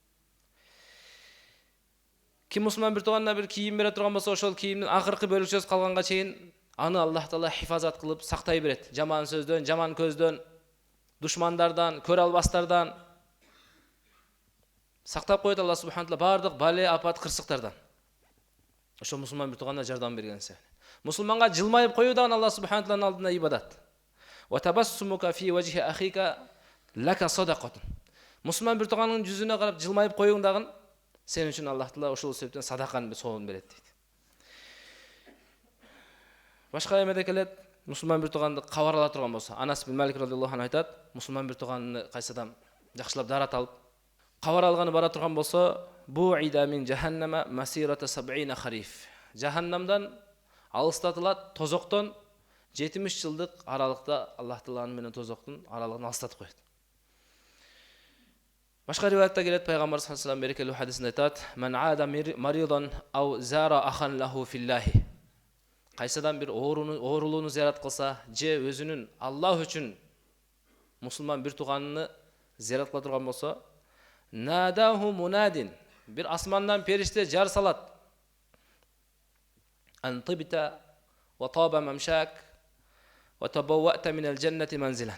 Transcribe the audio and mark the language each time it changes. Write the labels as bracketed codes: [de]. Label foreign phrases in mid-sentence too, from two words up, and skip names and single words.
[ky] Ким мусулман бир тууганына бир кийим бере турган болсо, ошол кийимдин акыркы бөлүкчөсү калганга чейин аны Аллах Таала хифазат кылып сактай берет. Жаман сөздөн, жаман көздөн, душмандардан, көрө албастардан сактап коет Аллах субхана таала бардык бале, апат, кырсыктардан. Ошо мусулман бир тууганына жардам берген себеп. Мусулманга жылмайып коюу дагы Аллах субхана тааланын алдында ибадат. [ar] وتبسمك في وجه أخيك لك صدقة. [ky] Мусулман бир тууганын жүзүнө карап жылмайып коюң дагы сен үчүн Аллах Таала ошол себептен садаканы соогун берет дейт. Башка эмеде келет, мусулман бир тууганды кабар ала турган болсо, Анас бин Малик [ar] رضي الله عنه [ky] айтат, мусулман бир тууганны кайсы адам жакшылап дарат алып кабар алганы бара турган болсо, [ar] بعد من جهنم مسيرة 70 خريف. [ky] Жаханнамдан алыстатылат, тозоктон 70 жылдык аралыкта Аллах Тааланын менен тозоктун аралыгын алыстатып коет. Башка риваятта келет, пайгамбар [ar] صلى الله عليه وسلم [ky] берекелүү хадисинде айтат: [ar] "من عاد مريضا أو زار أخا له في الله." [ky] Кайсыдан бир оорулууну зиярат кылса, же өзүнүн Аллах үчүн мусулман бир тууганын зиярат кыла турган болсо, [ar] ناداه مناد, [ky] бир асмандан периште жар салат. [ar] أن طبت وطاب ممشاك وتبوأت من الجنة منزلا.